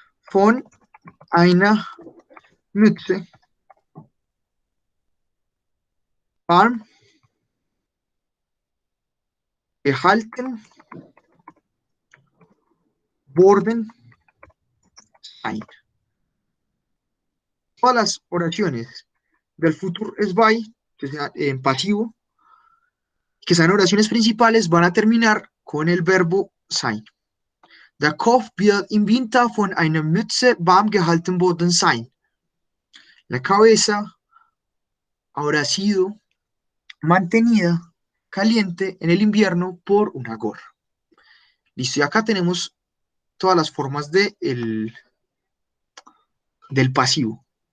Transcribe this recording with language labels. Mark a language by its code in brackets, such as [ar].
[de] von einer Mütze warm gehalten worden sein. [es] Todas las oraciones del futuro es by, que sea en pasivo, que sean oraciones principales, van a terminar con el verbo sein. [de] Der Kopf wird im Winter von einer Mütze warm gehalten worden sein. [es] La cabeza habrá sido mantenida caliente en el invierno por una gorra. Listo, y acá tenemos todas las formas del pasivo.